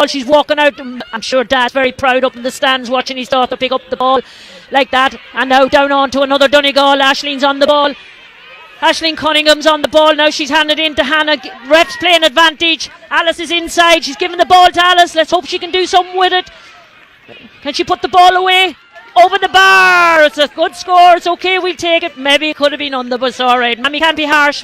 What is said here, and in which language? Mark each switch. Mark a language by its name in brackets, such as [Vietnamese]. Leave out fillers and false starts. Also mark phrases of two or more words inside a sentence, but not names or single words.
[English] She's walking out. I'm sure Dad's very proud up in the stands watching his daughter pick up the ball like that. And now down on to another Donegal. Ashleen's on the ball. Aisling Cunningham's on the ball now. She's handed in to Hannah. Ref's playing advantage. Alice is inside. She's giving the ball to Alice. Let's hope she can do something with it. Can she put the ball away? Over the bar. It's a good score. It's okay. We'll take it. Maybe it could have been under, but it's all right. Mammy can't be harsh.